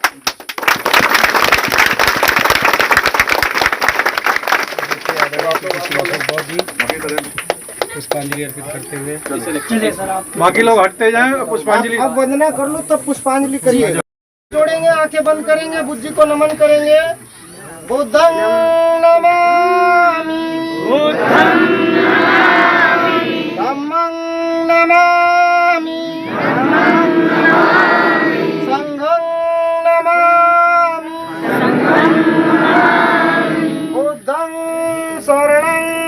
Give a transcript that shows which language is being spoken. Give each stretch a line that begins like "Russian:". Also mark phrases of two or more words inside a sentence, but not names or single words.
Hindi: पुष्पांजलि अर्पित करते हुए बाकी लोग हटते जाएं, पुष्पांजलि। अब वंदना कर लो तब पुष्पांजलि करिए। जोड़ेंगे, आंखें बंद करेंगे, बुद्ध जी को नमन करेंगे।
Pali: बुद्धं नमामि, धम्मं नमामि, संघं नमामि, बुद्धं शरणं